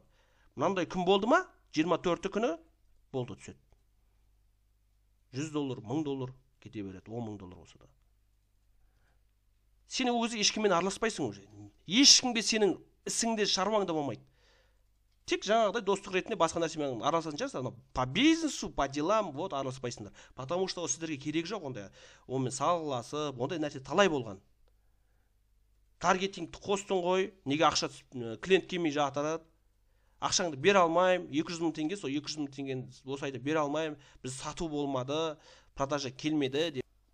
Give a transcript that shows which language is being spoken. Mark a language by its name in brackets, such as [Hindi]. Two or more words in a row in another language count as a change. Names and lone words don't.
[Kazakh] Мынандай күн болды ма? 24 күні болды түседі. $100, $1000 кете береді, $10,000 болса да. Сен өзі ешкіммен араласпайсың уже. Ешкімге сенің ісіңде шаруаңда болмайды. Тек жаңағыдай достық ретінде басқа нәрсемен араласатын шығарсың, [Russian] по бизнесу, по делам вот араласпайсыңдар. Потому что [Kazakh] сіздерге керек жоқ ондай. Онымен салғыласып, ондай нәрсе талай болған. Таргетингті қостың ғой, неге ақша клиент келмей жатыр? Ақшаңды бере алмайым, 200 000 теңге, сол 200 000 теңгені осы айда бере алмайым, біз сату болмады, продажа келмеді деп.